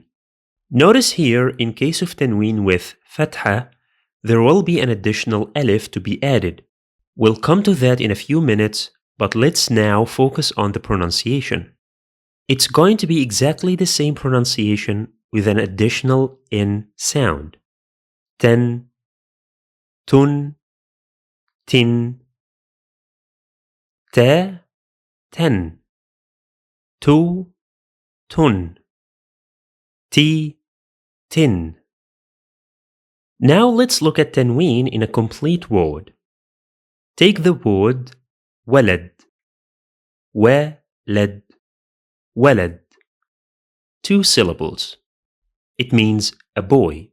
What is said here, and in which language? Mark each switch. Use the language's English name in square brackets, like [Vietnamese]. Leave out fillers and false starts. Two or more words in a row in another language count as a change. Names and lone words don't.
[English] Notice here, in case of tanween with fatha, there will be an additional alif to be added. We'll come to that in a few minutes, but let's now focus on the pronunciation. It's going to be exactly the same pronunciation with an additional N sound. Ten, tun, tin, te, ten, tu, tun, ti, tin. Now let's look at tanween in a complete word. Take the word walad, walad, walad. 2 syllables. It means a boy.